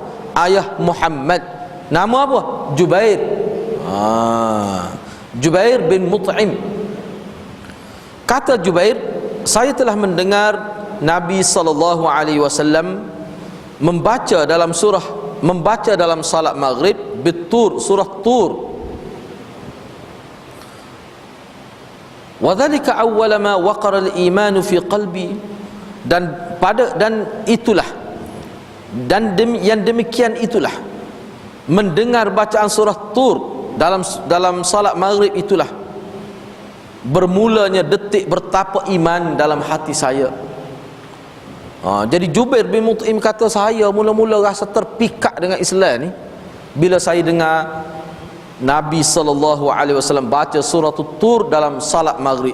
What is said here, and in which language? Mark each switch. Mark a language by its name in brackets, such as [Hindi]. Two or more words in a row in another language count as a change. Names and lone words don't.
[Malay] Ayah Muhammad. Nama apa? Jubair. Jubair bin Mut'im. Kata Jubair, saya telah mendengar Nabi SAW membaca dalam salat maghrib bitur, surah Tur. [Arabic] وذلك أول ما وقر الإيمان في قلبي, [Malay] dan itulah, yang demikian itulah, mendengar bacaan surah Tur dalam salat maghrib itulah bermulanya detik bertapa iman dalam hati saya. Jadi Jubair bin Mut'im kata, saya mula-mula rasa terpikat dengan Islam ni bila saya dengar Nabi SAW baca surah Tur dalam salat maghrib.